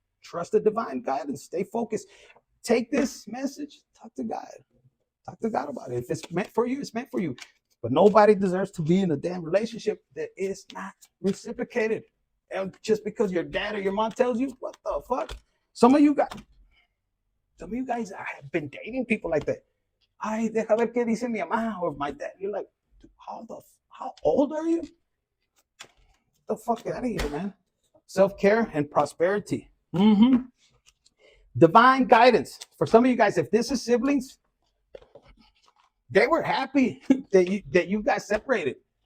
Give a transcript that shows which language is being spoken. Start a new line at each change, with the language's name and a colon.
English: Trust the divine guidance. Stay focused. Take this message. Talk to God. Talk to God about it. If it's meant for you, it's meant for you. But nobody deserves to be in a damn relationship that is not reciprocated. And just because your dad or your mom tells you, what the fuck? Some of you guys have been dating people like that.
Spanish: Ay, deja ver qué dice mi mamá
English: or my dad. You're like, how old are you? Get the fuck out of here, man. Self-care and prosperity. Divine guidance. For some of you guys, if this is siblings, they were happy that you guys separated.